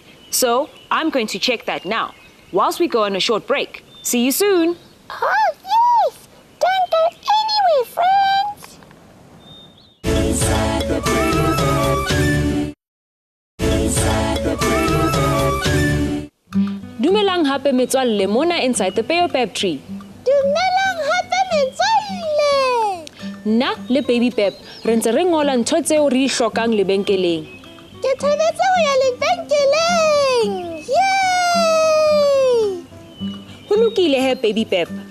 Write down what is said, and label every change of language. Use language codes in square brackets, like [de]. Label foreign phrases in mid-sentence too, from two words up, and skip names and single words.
[en] So, I'm going to check that now, whilst we go on a short break. See you soon. Oh, yes. Don't go anywhere, friends. Inside the Baobab tree. Inside the Baobab tree. [st] Dumelang hape metswalle mona [en] inside the Baobab tree. [st] Dumelang hape metswalle. Nna le Baby Bap re ntse re ngola ntho tseo re di hlokang lebenkeleng. Ke thabetse ho ya lebenkeleng. Yay! Ho lokile he Baby Bap.